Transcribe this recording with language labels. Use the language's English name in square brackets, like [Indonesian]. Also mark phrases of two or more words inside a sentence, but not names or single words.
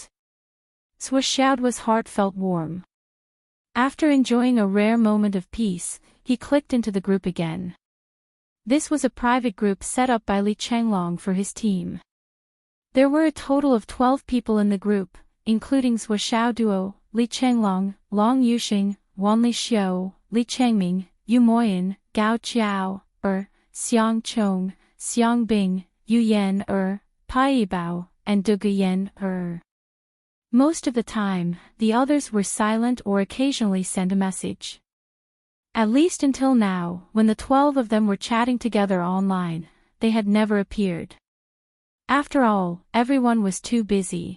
[English] Zhuo Xiaoduo's heart felt warm. After enjoying a rare moment of peace, he clicked into the group again. This was a private group set up by Li Changlong for his team. There were a total of 12 people in the group, including Zhuo Xiaoduo, Li Changlong, Long Yuxing, Wan Li Xiu, Li Changming, Yu Moyan, Gao Chiao, Xiang Chong, Xiang Bing, Yu Yan Pai Bao, and Du Guyan Most of the time, the others were silent or occasionally sent a message. At least until now, when the 12 of them were chatting together online, they had never appeared. After all, everyone was too busy.